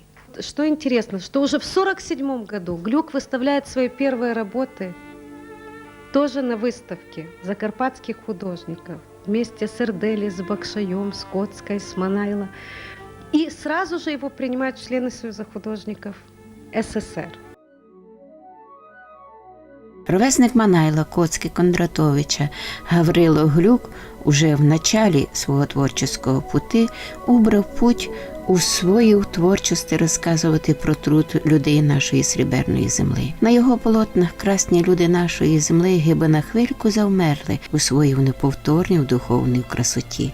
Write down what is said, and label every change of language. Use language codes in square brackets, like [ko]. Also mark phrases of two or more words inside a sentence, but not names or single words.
[ru] Что интересно, что уже в 1947 году Глюк выставляет свои первые работы тоже на выставке закарпатских художников вместе с Эрдели, с Бакшаем, с Коцкой, с Манайло. И сразу же его принимают члены Союза художников СССР. [rue] Ровесник Манайла Коцки Кондратовича Гаврило Глюк уже в началі свого творчого пути убрав путь у свою творчості розказувати про труд людей нашої сріберної земли. На його полотнах красні люди нашої земли гиби на хвильку завмерли у своїй неповторній духовній красоті.